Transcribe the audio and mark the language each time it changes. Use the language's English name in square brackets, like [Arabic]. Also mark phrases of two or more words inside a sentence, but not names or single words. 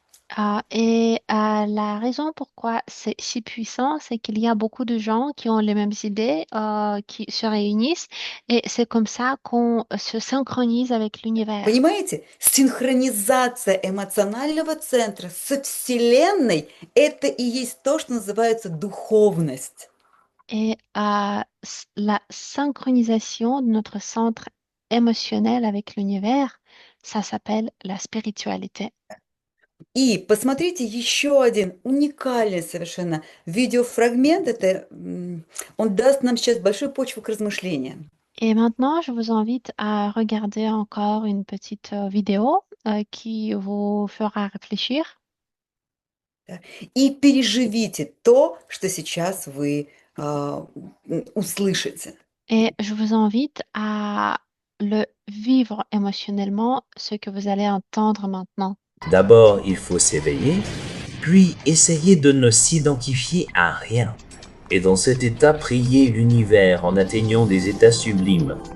[French] La raison pourquoi c'est si puissant, c'est qu'il y a beaucoup de gens qui ont les mêmes idées, qui se réunissent, et c'est comme ça qu'on se synchronise avec l'univers. [Russian] Понимаете? Синхронизация эмоционального центра со Вселенной– это и есть то, что называется духовность. [French] Et la synchronisation de notre centre émotionnel avec l'univers, ça s'appelle la spiritualité. [Russian] И посмотрите еще один уникальный совершенно видеофрагмент. Он даст нам сейчас большую почву к размышлениям. [French] Et maintenant, je vous invite à regarder encore une petite vidéo qui vous fera réfléchir. [Russian] да. И переживите то, что сейчас вы услышите. [French] Et je vous invite à le vivre émotionnellement, ce que vous allez entendre maintenant. D'abord, il faut s'éveiller, puis essayer de ne s'identifier à rien. Et dans cet état, prier l'univers en atteignant des états sublimes.